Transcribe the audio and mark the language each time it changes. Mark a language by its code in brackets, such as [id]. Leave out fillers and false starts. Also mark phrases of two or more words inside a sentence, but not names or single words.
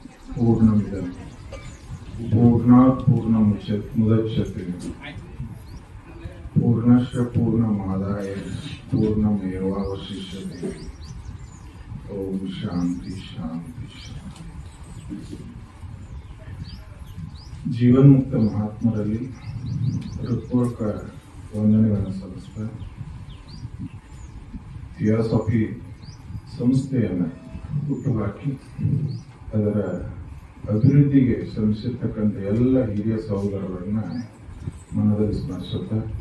[sa] पूर्णमिदं पूर्णात् पूर्णमुदच्यते पूर्णस्य पूर्णमादाय पूर्णमेवावशिष्यते। ओम शांति शांति शांति। [kn] जीवन मुक्त महात्मರಲ್ಲಿ ಹೃತ್ಪೂರ್ವಕ ವಂದನೆಗಳನ್ನು ಸಲ್ಲಿಸ್ತಾ ಥಿಯಾಸಫಿ ಸಂಸ್ಥೆಯನ್ನು ಹುಟ್ಟುಹಾಕಿ ಅದರ ಅಭಿವೃದ್ಧಿಗೆ ಶ್ರಮಿಸಿರ್ತಕ್ಕಂಥ ಎಲ್ಲ ಹಿರಿಯ ಸಹೋದರರನ್ನ ಮನದಲ್ಲಿ ಸ್ಮರಿಸುತ್ತಾ